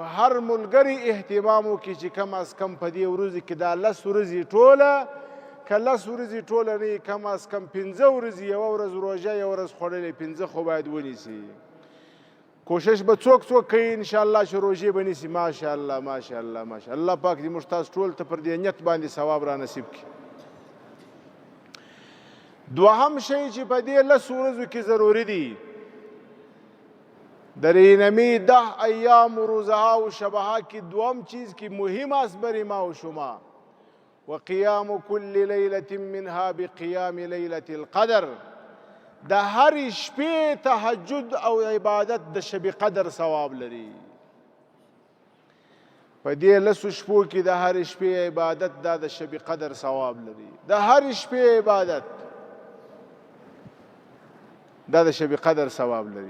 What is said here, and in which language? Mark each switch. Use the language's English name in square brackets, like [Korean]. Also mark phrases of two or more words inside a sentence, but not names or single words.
[Pashto] هر ملګري اهتمام وکړي چې کم از کم په دې ورځو کې دا 10 ورځې ټوله، که 10 ورځې ټوله نه کم از کم 15 ورځې، یوه ورځ روژه یوه ورځ خوړلې، 15 خو باید ونیسي. کوشش به څوک کوي انشاءالله چې روژې به نیسي. ماشاءالله ماشاءالله ماشاءالله. الله پاک دې موږ تاسو ټول ته پر دې نیت باندې ثواب را نصیب کړي. دوهم شی چې په دې 10 ورځو کې ضروري دی، [Persian] در اینمی 10 ایام و روزها و شبها کی دوم چیز کی مهم است برای ما و شما. [Arabic] و قیام کل لیلة منها بقیام لیلة القدر. [Pashto] د هر شپې تهجد او عبادت د شب قدر ثواب لري. په دې 10 شپو کې د هر شپې عبادت د شب قدر ثواب لري. د هر شپې عبادت د شب قدر ثواب لري.